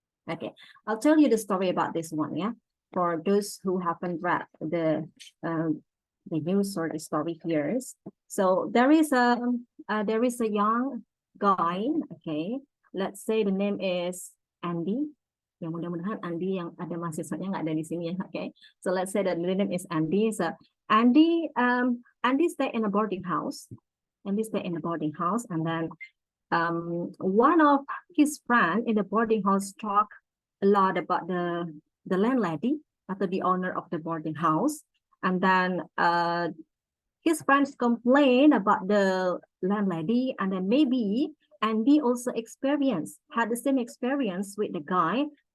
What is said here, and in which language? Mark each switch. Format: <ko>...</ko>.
<en>Okay, I'll tell you the story about this one, yeah. For those who haven't read the news or the story here. So there is a young guy, okay. Let's say the name is Andy.</en> <id>Yang mudah-mudahan Andy yang ada mahasiswanya nggak ada di sini ya, okay.</id> <en>So let's say that the name is Andy. So Andy stay in a boarding house. Andy stay in a boarding house, and then one of his friend in the boarding house talk a lot about the landlady atau the owner of the boarding house, and then his friends complain about the landlady, and then maybe Andy also had the same experience with the guy.</en>